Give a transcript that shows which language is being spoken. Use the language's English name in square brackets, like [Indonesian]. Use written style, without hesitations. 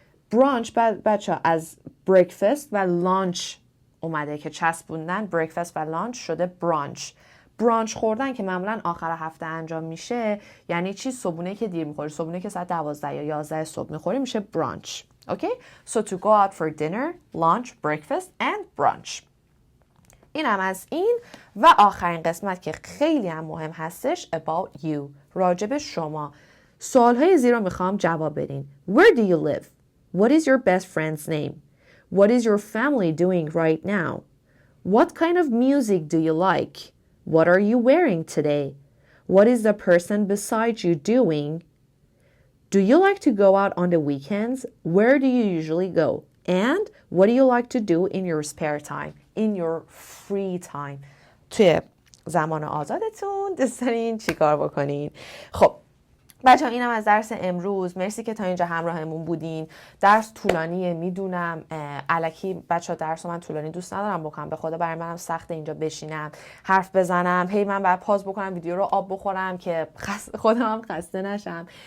[Persian] برانچ بچه از breakfast و لانچ اومده که چسبوندن breakfast و لانچ شده برانچ. برانچ خوردن که معمولا آخر هفته انجام میشه یعنی چی؟ صبونه که دیر میخوری، صبونه که ساعت 12 یا 11 صبح میخوری میشه برانچ. اوکی؟ [English] So to go out for dinner, lunch, breakfast and brunch. [Persian] این هم از این و آخرین قسمت که خیلی هم مهم هستش [English] about you، [Persian] راجب شما. سوالهای زیر رو میخوام جواب بدین. [English] Where do you live? What is your best friend's name? What is your family doing right now? What kind of music do you like? What are you wearing today? What is the person beside you doing? Do you like to go out on the weekends? Where do you usually go? And what do you like to do in your spare time? In your free time. [Persian] توی زمان آزادتون دوست دارین چی کار بکنین؟ خب بچه ها اینم از درس امروز. مرسی که تا اینجا همراهمون بودین. درس طولانیه میدونم، الکی بچه ها درس من طولانی دوست ندارم بکنم، به خدا برای منم سخته اینجا بشینم حرف بزنم، هی من باید پاز بکنم ویدیو رو آب بخورم که خودم هم خسته نشم.